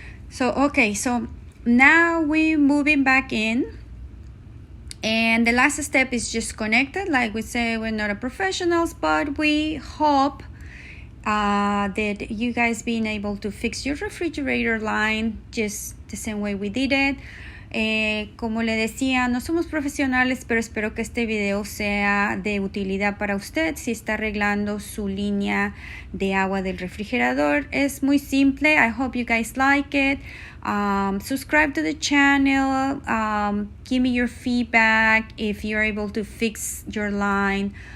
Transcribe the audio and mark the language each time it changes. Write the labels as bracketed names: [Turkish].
[English] So okay, so now we're moving back in. And the last step is just connected. Like we say, we're not a professionals, but we hope that you guys being able to fix your refrigerator line just the same way we did it. [Spanish] Como le decía, no somos profesionales, pero espero que este video sea de utilidad para usted si está arreglando su línea de agua del refrigerador. Es muy simple. [English] I hope you guys like it. Subscribe to the channel. Give me your feedback if you're able to fix your line.